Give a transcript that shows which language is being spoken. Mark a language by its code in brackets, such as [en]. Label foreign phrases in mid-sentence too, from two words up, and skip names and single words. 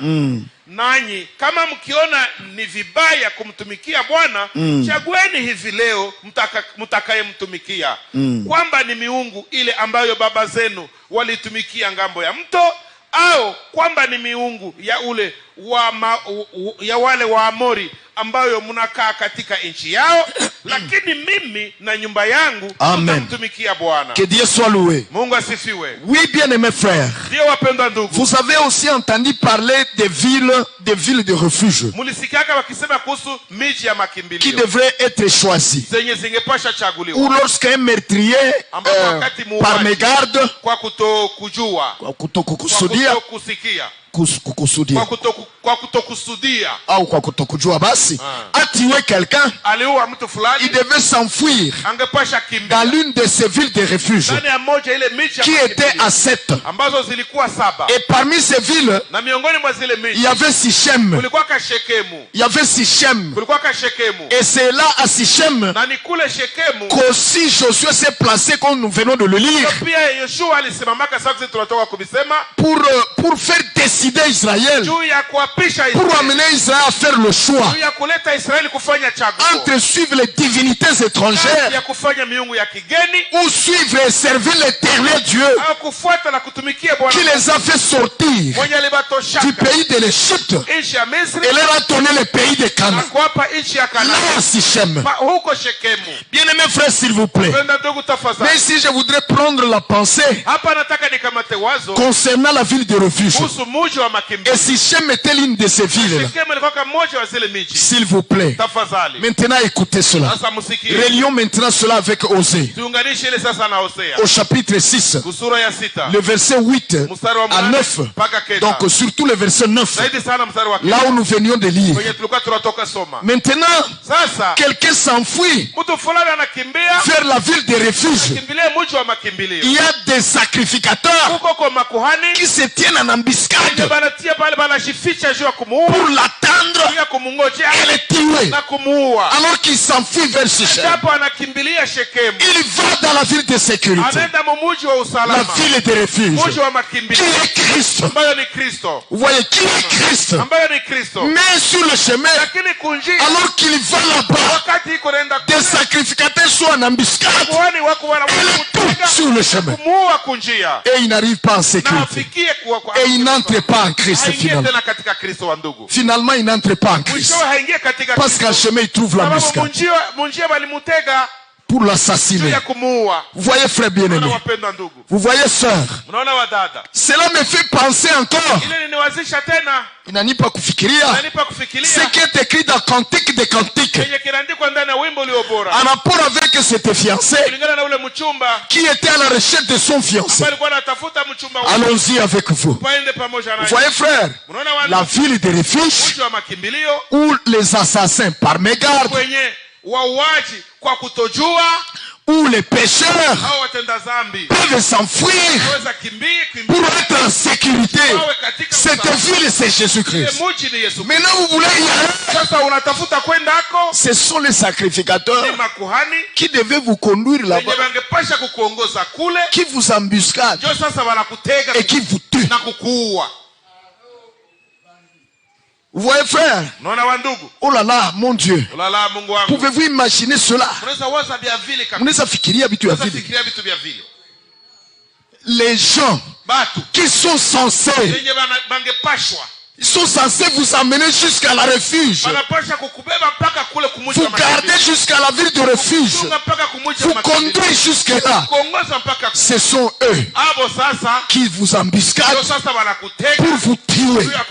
[sw] Nanyi kama mkiona ni vibaya kumtumikia Bwana, chagueni hivi leo mtakayemtumikia, kwamba ni miungu ile ambayo baba zenu walitumikia ngambo ya mto, au kwamba ni miungu ya wale Waamori ambayo mnakaa katika nchi yao, lakini mimi na nyumba yangu tutamtumikia Bwana. [fr] Que Dieu soit loué. [sw] Mungu asifiwe. [fr] Oui, bien-aimés frères, [sw] ndio wapendwa ndugu, [fr] vous avez aussi entendu parler des villes de refuge [sw] mulisikiaka wakisema kuhusu miji ya makimbilio [fr] qui devraient être choisies, [sw] zenye zingepasha chaguliwa, [fr] ou lorsqu'un meurtrier par mégarde, [sw] kwa kutokujua, kwa kutokusudia, kwa kutokusudia au kwa kutokujua basi [fr] a tué quelqu'un, [sw] aliua mtu fulani, [fr] il devait s'enfuir [sw] angepasha kimbia [fr] dans l'une de ces villes de refuge [sw] ndani ya moja ile miji [fr] qui était à 7, [sw] ambazo zilikuwa 7. [fr] et parmi ces villes [sw] na miongoni mwa zile miji [fr] il y avait Sichem, [sw] kulikuwa ka Shekemu, [fr] il y avait Sichem, [sw] kulikuwa ka Shekemu, [fr] et c'est là à Sichem [sw] na ni kule Shekemu [fr] qu'aussi Josué s'est placé, comme nous venons de le lire, [sw] pia Yoshua alisimamaka sasa tunatoka kubisema, [fr] pour faire décider Israël, [sw] juu ya kuapisha [fr] pour amener Israël à faire le choix [sw] juu ya kuleta Israeli kufanya chaguo [fr] entre suivre les divinités étrangères [sw] ya kufanya miungu ya kigeni, [fr] ou suivre et servir l'éternel Dieu [sw] au kufuata na kutumikia Bwana [fr] qui les a fait sortir [sw] mwenye alibatosha [fr] du pays de l'Égypte [sw] nchi ya Misri [fr] et leur a donné le pays de [sw] na Canaan, kuwapa nchi ya [fr] là [sw] Kanaani, [fr] à Sichem. [sw] huko Shekemu. [fr] Bien-aimés frères, s'il vous plaît, [sw] Penda ndugu tafadhali, [fr] mais ici je voudrais prendre la pensée [sw] hapa nataka nikamate wazo [fr] concernant la ville de refuge. [sw] kuhusu mji wa makimbilio. [fr] Et Sichem était l'une de ces villes. [sw] Shekemu ilikuwa kama moja wa zile miji. [fr] S'il vous plaît, [sw] Tafadhali [fr] maintenant écoutez cela. [sw] sasa msikie, [fr] Relions maintenant cela avec Osée. [sw] tuunganishe ile sasa na Hosea [fr] Au chapitre 6, [sw] sura ya 6 [fr] le verset 8 [sw] mstari wa [fr] à 9. [sw] mpaka kenda. [fr] Donc surtout le verset 9, [sw] Zaidi sana mstari wa [fr] là où nous venions de lire. [sw] kwenye tulikuwa tunatoka soma. [fr] Maintenant, [sw] Sasa [fr] quelqu'un s'enfuit [sw] mtu fulani anakimbia [fr] vers la ville de refuge. [sw] kimbilia mji wa makimbilio. [fr] Il y a des sacrificateurs [sw] Huko kwa makuhani [fr] qui se tiennent en embuscade [sw] banatia pale banajificha juu ya kumuua, [fr] pour l'attendre [sw] ya kumngojea [fr] et le tuer. [sw] na kumuua. [fr] Alors qu'il s'enfuit vers Sichem, [sw] Hapo anakimbilia Shekemu, [fr] il va dans la ville de sécurité, [sw] anaenda mji wa [fr] la [sw] usalama, [fr] ville de refuge, [sw] mji wa [fr] qui [sw] makimbilio [fr] est Christ. [sw] ambayo ni Kristo, [fr] Vous voyez, qui est Christ? [sw] ambayo ni Kristo. [fr] Mais sur le chemin, [sw] Lakini kunjia [fr] alors qu'il va là-bas, [sw] wakati iko naenda [fr] des sacrificateurs sont en embuscade [sw] kuhani wako [fr] et le tuent sur le chemin. [sw] kumuua kunjia, [fr] Et il n'arrive pas en [sw] na [fr] sécurité. [sw] afikie [fr] Et il n'entre pas en Christ [sw] haingie [fr] finalement. [sw] tena katika Kristo wa ndugu. [fr] Finalement, il n'entre pas en Christ. [sw] Mwishowe haingie katika [fr] Parce qu'en [sw] Kristo, [fr] chemin, il trouve [sw] sababu [fr] l'embuscade [sw] munjia walimutega [fr] pour [sw] juu [fr] l'assassiner. [sw] ya kumuua. [fr] Vous voyez, frère bien-aimé. [sw] Mnaona wapendwa ndugu, [fr] Vous voyez, sœur. [sw] mnaona wadada, [fr] Cela me fait penser encore. [sw] ile niniwazisha tena, Inanipa kufikiria nanipa kufikiria [fr] ce qui est écrit dans Cantique des Cantiques [sw] yenye kinaandikwa ndani ya wimbo ulio bora, [fr] en rapport avec cette fiancée [sw] kulingana na ule mchumba [fr] qui était à la recherche de son fiancé. [sw] ambaye alikuwa anatafuta mchumba wake. [fr] Allons-y avec vous. [sw] Paende pamoja [fr] Vous [sw] naye. [fr] voyez, frère, [sw] Mnaona [fr] la [sw] wale [fr] ville de refuge [sw] mji wa makimbilio [fr] où les assassins par mégarde, [sw] kwenye wauaji kwa kutojua [fr] où les pécheurs [sw] au watenda dhambi [fr] peuvent s'enfuir [sw] waweza kimbia [fr] pour être en sécurité. [sw] wawe katika [fr] Cette [sw] usalama. [fr] ville, c'est Jésus-Christ. [sw] Ile mji ni Yesu. [fr] Maintenant, vous voulez y aller. [sw] Sasa unatafuta kwendako, [fr] Ce sont les sacrificateurs [sw] ni makuhani [fr] qui devaient vous conduire [sw] wenye [fr] là-bas, [sw] wangepasha kukuongoza kule, [fr] qui vous embuscadent [sw] ndio sasa wanakutega [fr] et qui vous tuent. [sw] na kukuua. [fr] Vous voyez, frère? [sw] Unaona wandugu, [fr] Oh là là, mon Dieu. [sw] ulala Mungu wangu, [fr] Pouvez-vous imaginer cela? [sw] unaweza waza vya vile kabisa, Mnaweza fikiria vitu ya unaweza vile. fikiria vitu vya vile. [fr] Les gens [sw] Batu [fr] qui sont censés [sw] wenye bangepashwa [fr] Ils sont censés vous emmener jusqu'à la refuge. Vous garder jusqu'à la ville de refuge. Vous conduire jusqu'à là. Ce sont eux qui vous embuscadent pour vous tuer.